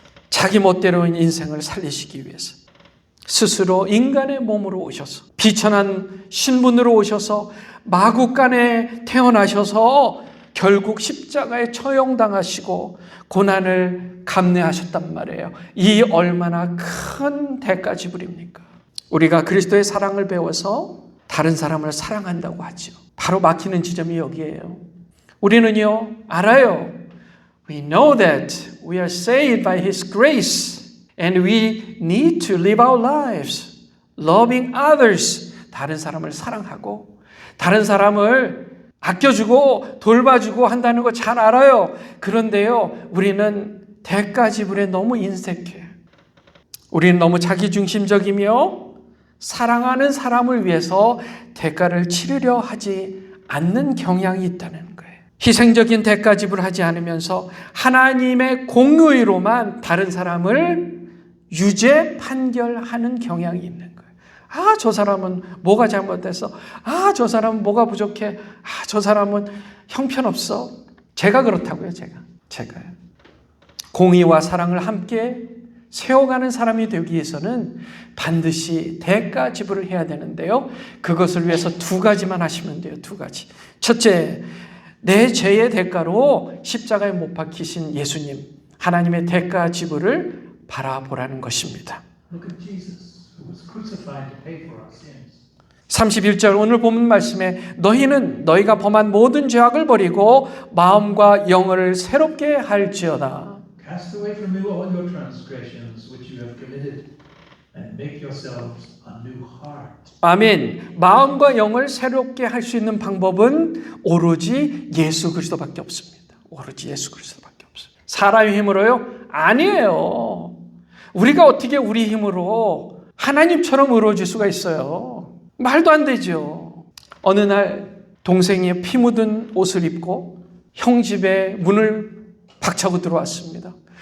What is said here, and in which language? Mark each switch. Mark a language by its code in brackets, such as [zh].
[ko] 자기 멋대로인 인생을 살리시기 위해서 스스로 인간의 몸으로 오셔서, 비천한 신분으로 오셔서 마구간에 태어나셔서 결국 십자가에 처형당하시고 고난을 감내하셨단 말이에요. 이 얼마나 큰 대가 지불입니까? 우리가 그리스도의 사랑을 배워서 다른 사람을 사랑한다고 하죠. 바로 막히는 지점이 여기에요. 우리는요, 알아요. [en] We know that we are saved by His grace and we need to live our lives loving others. [ko] 다른 사람을 사랑하고 다른 사람을 아껴주고 돌봐주고 한다는 거 잘 알아요. 그런데요, 우리는 대가 지불에 너무 인색해요. 우리는 너무 자기중심적이며 사랑하는 사람을 위해서 대가를 치르려 하지 않는 경향이 있다는 거예요. 희생적인 대가 지불하지 않으면서 하나님의 공의로만 다른 사람을 유죄 판결하는 경향이 있는 거예요. 아, 저 사람은 뭐가 잘못됐어? 아, 저 사람은 뭐가 부족해? 아, 저 사람은 형편없어. 제가 그렇다고요, 제가요. 공의와 사랑을 함께 세워가는 사람이 되기 위해서는 반드시 대가 지불을 해야 되는데요, 그것을 위해서 두 가지만 하시면 돼요. 두 가지. 첫째, 내 죄의 대가로 십자가에 못 박히신 예수님, 하나님의 대가 지불을 바라보라는 것입니다. [en] Look at Jesus, who was crucified to pay for our sins. [ko] 31절 오늘 본문 말씀에 너희는 너희가 범한 모든 죄악을 버리고 마음과 영혼을 새롭게 할지어다. [en] Cast away from you all your transgressions which you have committed, and make yourselves a new heart. [ko] 아멘. 마음과 영을 새롭게 할 수 있는 방법은 오로지 예수 그리스도밖에 없습니다. 오로지 예수 그리스도밖에 없어요. 사람의 힘으로요? 아니에요. 우리가 어떻게 우리 힘으로 하나님처럼 의로워질 수가 있어요? 말도 안 되죠. 어느 날 동생이 피 묻은 옷을 입고 형 집에 문을 박차고 들어왔습니다.